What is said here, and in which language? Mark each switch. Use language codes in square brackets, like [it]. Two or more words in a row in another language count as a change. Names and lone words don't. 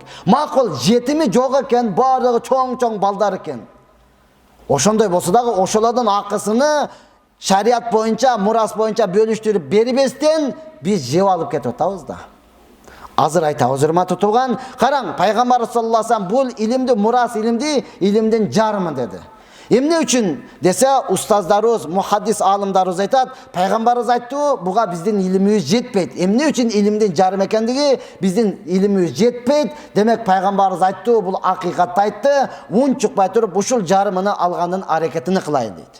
[ky] Макул жетими жок экен, баардыгы чоң балдар экен. Ошондой болсо дагы ошолордун акысыны шарият боюнча, мурас боюнча бөлүштүрүп бербестен биз жеп алып кетип атабыз да. Азыр айтабыз, урматтуу тууган, караң, пайгамбар [ar] صلى الله عليه وسلم [ky] бул илимди, мурас илимди, илимдин жарымы деди. Эмне үчүн десе, устаздарыбыз, мухаддис алымдарыбыз айтат, пайгамбарыбыз айтты, буга биздин илимибиз жетпейт. Эмне үчүн илимдин жарым экендиги, биздин илимибиз жетпейт. Демек пайгамбарыбыз айтты, бул акыйкатты айтты, унчукпай туруп ушул жарымыны алганын аракетин кылайын дейт.